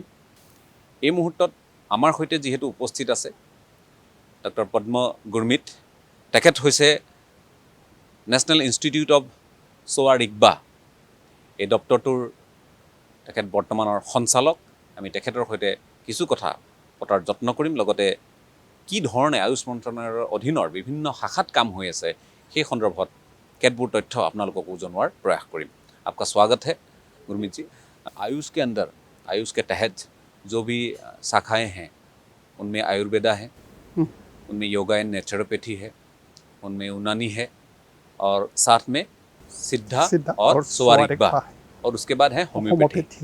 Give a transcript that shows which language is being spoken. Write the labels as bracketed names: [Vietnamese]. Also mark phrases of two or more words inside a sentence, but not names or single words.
[Assamese] এই মুহূৰ্তত আমাৰ সৈতে যিহেতু উপস্থিত আছে ডক্টৰ পদ্ম গুৰমিত, তেখেত হৈছে নেশ্যনেল ইনষ্টিটিউট অৱ ছোৱা ৰিগবা, এই দপ্তৰটোৰ তেখেত বৰ্তমানৰ সঞ্চালক। আমি তেখেতৰ সৈতে কিছু কথা পতাৰ যত্ন কৰিম, লগতে কি ধৰণে আয়ুষ মন্ত্ৰণালয়ৰ অধীনৰ বিভিন্ন শাখাত কাম হৈ আছে সেই সন্দৰ্ভত কেতবোৰ তথ্য আপোনালোককো জনোৱাৰ [Hindi] प्रयास करें। आपका स्वागत है गुरमीत जी। आयुष के अंदर, आयुष के तहत जो भी शाखाएं हैं उनमें आयुर्वेदा है, उनमें योगा एंड नेचुरोपैथी है, उनमें यूनानी है और साथ में सिद्धा और सोवा रिगबा, और उसके बाद है होम्योपैथी।